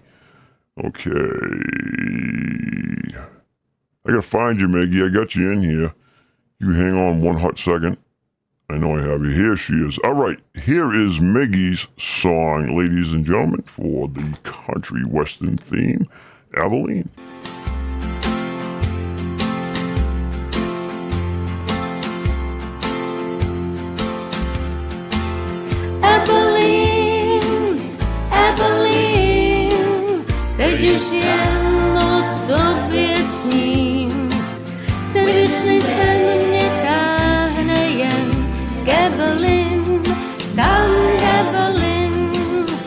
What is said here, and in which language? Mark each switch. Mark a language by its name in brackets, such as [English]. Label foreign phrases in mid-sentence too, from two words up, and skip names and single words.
[English] Okay. I gotta find you, Maggie. I got you in here. You hang on one hot second. I know I have you. Here she is. All right, here is Maggie's song, ladies and gentlemen, for the country western theme, Abilene. [Czech] Když jen tobě sním, ten věčný sen mě táhne jen k Abilene, tam k Abilene.